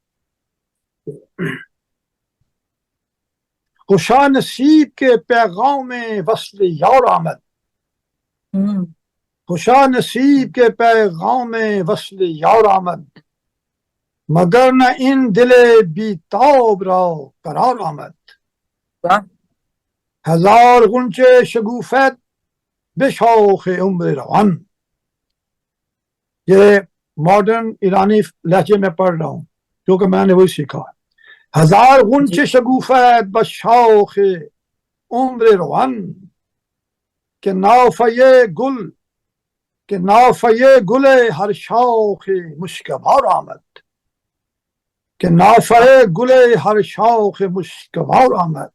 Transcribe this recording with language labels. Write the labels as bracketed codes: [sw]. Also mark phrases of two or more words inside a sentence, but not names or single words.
[fa] خوشا نصیب کے پیغام میں وصل یار آمد, خوشا نصیب کے پیغام میں وصل یار آمد. مگر نہ ان دل بی تاب را قرار آمد. [ur] واہ [fa] ہزار غنچه شگوفت به شاخ عمر روان. [ur] یہ ماڈرن ایرانی لہجے میں پڑھ رہا ہوں کیونکہ میں نے وہی سیکھا. [fa] ہزار [ur] جی [fa] غنچه شگوفت به شاخ عمر روان. که نافه گل هر شاخ مشکبار آمد. که نافه گل هر شاخ مشکبار آمد.